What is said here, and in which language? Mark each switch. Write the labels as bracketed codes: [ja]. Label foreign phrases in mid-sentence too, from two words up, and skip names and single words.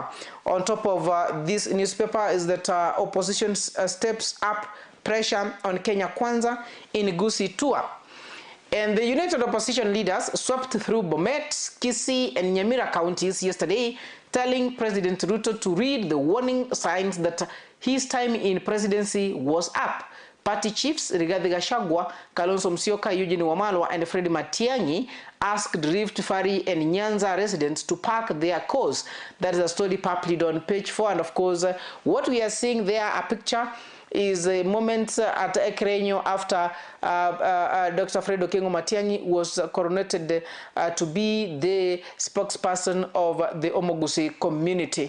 [en] On top of this newspaper is that opposition steps up pressure on Kenya Kwanza in Gusii tour. And the United Opposition leaders swept through Bomet, Kisii, and Nyamira counties yesterday, telling President Ruto to read the warning signs that his time in presidency was up. Party chiefs Rigathi Gachagua, Kalonzo Musyoka, Eugene Wamalwa, and Fred Matiang'i asked Rift Valley and Nyanza residents to park their cars. That is a story published on page 4. And of course, what we are seeing there, a picture, is a moment at Ekerenyo after Dr. Fred Okengo Matiang'i was coronated to be the spokesperson of the Omogusi community.